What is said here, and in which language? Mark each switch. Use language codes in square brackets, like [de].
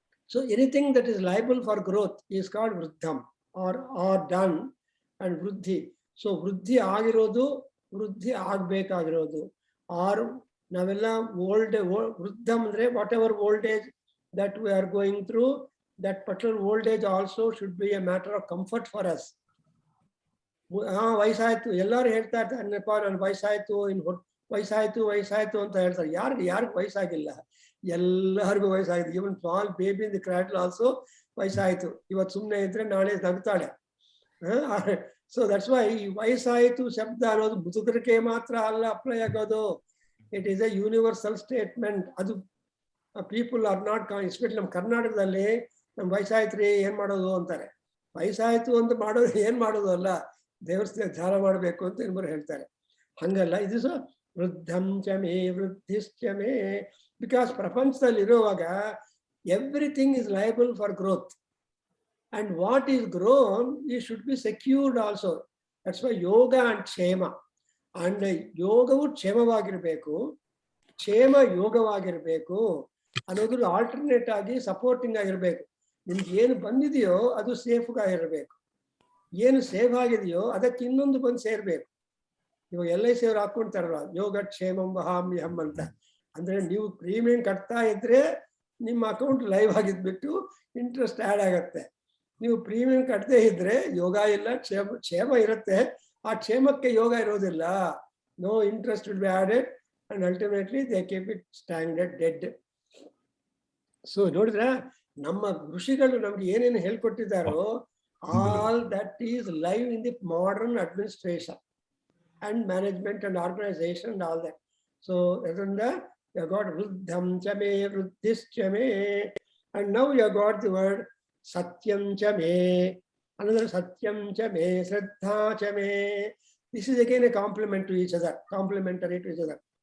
[en] So anything that is liable for growth is called ವೃದ್ಧಂ or done and ವೃದ್ಧಿ. So [kn] ವೃದ್ಧಿ ಆಗಿರೋದು, ವೃದ್ಧಿ ಆಗ್ಬೇಕಾಗಿರೋದು, R ನಾವೆಲ್ಲ ವೃದ್ಧಂ ಅಂದ್ರೆ [en] Whatever old age that we are going through, that particular old age also should be a matter of comfort for us. [kn] ವಯಸ್ಸಾಯ್ತು ಎಲ್ಲರೂ ಹೇಳ್ತಾ ಇರ್ತಾರೆ, ಅನ್ನಪ್ಪ ನನ್ ವಯಸ್ಸಾಯ್ತು, ವಯಸ್ಸಾಯ್ತು ಅಂತ ಹೇಳ್ತಾರೆ. ಯಾರಿಗೂ ವಯಸ್ಸಾಗಿಲ್ಲ, ಎಲ್ಲರಿಗೂ ವಯಸ್ಸಾಗಿದೆ. [en] even small baby in the cradle also [kn] ವಯಸ್ಸಾಯ್ತು. ಇವತ್ತು ಸುಮ್ಮನೆ ಇದ್ರೆ ನಾಳೆ ನಗ್ತಾಳೆ, [en] so that's why [kn] ಈ ವಯಸ್ಸಾಯಿತು ಶಬ್ದ ಅನ್ನೋದು ಮುದುಕರಿಗೆ ಮಾತ್ರ ಅಲ್ಲ ಅಪ್ಲೈ ಆಗೋದು. [en] It is a universal statement. [kn] ಅದು [en] people are not especially [kn] ನಮ್ಮ ಕರ್ನಾಟಕದಲ್ಲಿ ನಮ್ ವಯಸ್ಸಾಯ್ತು ರೀ ಏನ್ ಮಾಡೋದು ಅಂತಾರೆ. ವಯಸ್ಸಾಯ್ತು ಅಂತ ಮಾಡೋದು ಏನ್ ಮಾಡೋದು ಅಲ್ಲ, ದೇವಸ್ಥಾನ ಧ್ಯಾನ ಮಾಡಬೇಕು ಅಂತ ಇನ್ನೊಬ್ರು ಹೇಳ್ತಾರೆ. ಹಂಗಲ್ಲ, ಇದು [sa] ವೃದ್ಧಂ ಚ ಮೇ ವೃದ್ಧಿಶ್ಚ ಮೇ. [en] because [kn] ಪ್ರಪಂಚದಲ್ಲಿ ಇರುವಾಗ [en] Everything is liable for growth. And what is grown, it should be secured also. That's why yoga and ಕ್ಷೇಮ. [kn] And ಯೋಗವು ಕ್ಷೇಮವಾಗಿರ್ಬೇಕು, ಕ್ಷೇಮ ಯೋಗವಾಗಿರ್ಬೇಕು ಅನ್ನೋದು ಆಲ್ಟರ್ನೇಟ್ ಆಗಿ ಸಪೋರ್ಟಿಂಗ್ ಆಗಿರ್ಬೇಕು. ನಿಮ್ಗೆ ಏನು ಬಂದಿದೆಯೋ ಅದು ಸೇಫ್ ಆಗಿರ್ಬೇಕು, ಏನು ಸೇಫ್ ಆಗಿದೆಯೋ ಅದಕ್ಕೆ ಇನ್ನೊಂದು ಬಂದು ಸೇರ್ಬೇಕು. ಇವಾಗ LIC ಅವ್ರು ಹಾಕೊಂತಾರಲ್ಲ [sa] ಯೋಗ ಕ್ಷೇಮಂ ವಹಾಮ್ಯಹಂ [kn] ಅಂತ. ಅಂದ್ರೆ ನೀವು ಪ್ರೀಮಿಯಂ ಕಟ್ತಾ ಇದ್ರೆ ನಿಮ್ಮ ಅಕೌಂಟ್ ಲೈವ್ ಆಗಿದ್ಬಿಟ್ಟು ಇಂಟ್ರೆಸ್ಟ್ ಆ್ಯಡ್ ಆಗತ್ತೆ. ನೀವು ಪ್ರೀಮಿಯಂ ಕಟ್ಟದೇ ಇದ್ರೆ ಯೋಗ ಇಲ್ಲ, ಕ್ಷೇಮ ಇರುತ್ತೆ, ಆ ಕ್ಷೇಮಕ್ಕೆ ಯೋಗ ಇರೋದಿಲ್ಲ. [en] No interest will be added and ultimately they keep it standard dead. [kn] So ನೋಡಿದ್ರೆ ನಮ್ಮ ಋಷಿಗಳು ನಮ್ಗೆ ಏನೇನು ಹೇಳ್ಕೊಟ್ಟಿದ್ದಾರೋ [en] All that is live in the modern administration and management and organization and all that. So [kn] ಅದರಿಂದ [en] you got [sa] ವೃದ್ಧಂ ಚ May ವೃದ್ಧಿಶ್ಚ May, [en] and now you got the word [sa] ಸತ್ಯಂ ಚ May. Another ಸತ್ಯಂ ಚ ಮೇ ಶ್ರದ್ಧಾ ಚ May. [en] This is again a complement to each other, complementary to each other.